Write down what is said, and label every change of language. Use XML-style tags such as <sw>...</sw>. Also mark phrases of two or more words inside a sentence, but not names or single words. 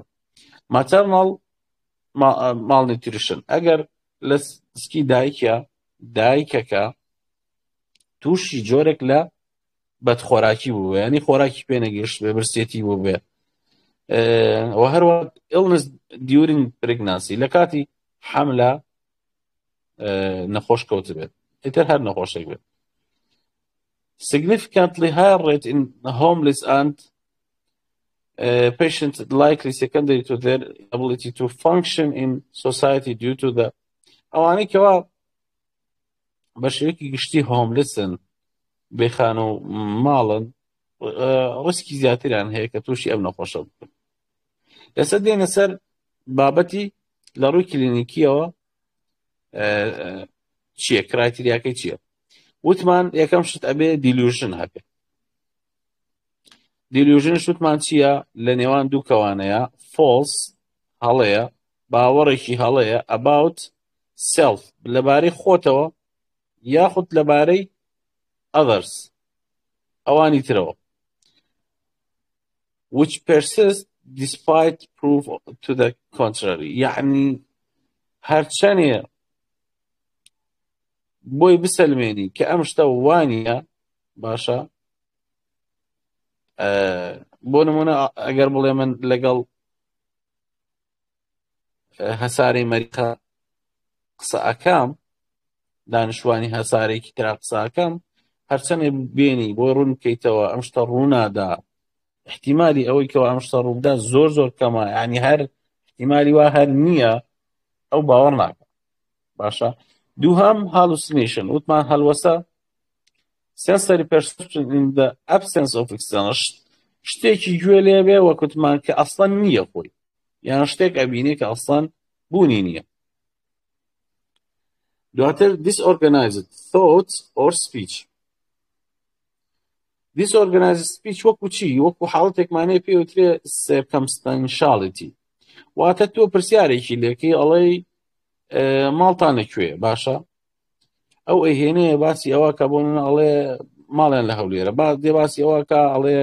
<ckb>ماتەرنەڵ ماڵنیوتریشن، ئەگەر لە سکی دایکەکە تووشی جۆرێک لە بەدخۆراکی بوو بێ، ینی خۆراکی پێ نەگەیشت بێ، برسێتی بوو بێ، و هەروە</ckb> <en>illness during pregnancy،</en> <ckb>لە کاتی حەملە نەخۆش کەوت بێت، ئیتر هەر نەخۆشێک بێت.</ckb> <en>significantly higher rate in homeless and patient likely secondary to their ability to function in society due to the</en> <ckb>ئەوانەی کەوا بە شێوەیەکی گشتی هۆملسن، بێخان و ماڵن، ڕسکی زیاتریان هەیە کە تووشی ئەم نەخۆشە بکەن. لەسەر دێنە سەر بابەتی لە ڕووی کلینیکیەوە چییە، کرایتریاکەی چییە؟ وتمان یەکەم شت ئەبێ دیلوژن هەبێ. دیلوژن شتمان چییە؟ لە نێوان دوو کەوانەیە، فۆلس هەڵەیە، باوەڕێکی هەڵەیە</ckb> <en>about self،</en> <ckb>لەبارەی خۆتەوە یاخود لەبارەی others، ئەوانی ترەوە،</ckb> <en>which persist despite proof to the contrary،</en> <ckb>یعنی هەرچەنێ بۆی بسەلمێنی کە ئەم شتە وانیە باشە. بۆ نمونە ئەگەر بڵێ من لەگەڵ هەساری مەریخە قسە ئەکەم، دانیشتوانی هەسارێکی ترا قسە ئەکەم، هەرچەنێ بێنی بۆ ڕوون بکەیتەوە ئەم شتە ڕوونادا، احتیمالی ئەوەی کەەوە ئەم شتە ڕوودا زۆر زۆر کەمە، یعنی هەر احتیمالی وا هەر نییە، ئەو باوەڕ ناکە. باشە. دووهەم</ckb> <en>hallucination،</en> <ckb>وتمان هەلوەسە</ckb> <en>sensory perception in the absence of external،</en> <ckb>شتێکی گوێ لێ بێ وەکوتمان کە ئەسڵەن نییە خۆی، یان شتێک ئەبینێ کە ئەسڵەن بوونی نییە. دواتر</ckb> <en>disorganized thoughts or speech، disorganized speech</en> <ckb>وەکو چی وەکو حاڵەتێکمانەیە پێوترێ circumstantiality واتە تۆ پرسیارێکی لێکەی ئەڵێی ماڵتان لەکوێ باشە ئەو ئەیهێنەیە باسی ئەوە کە بۆ من ئەڵێ ماڵیان لە هەولێرە با دێ باسی ئەوە کە ئەڵێ</ckb>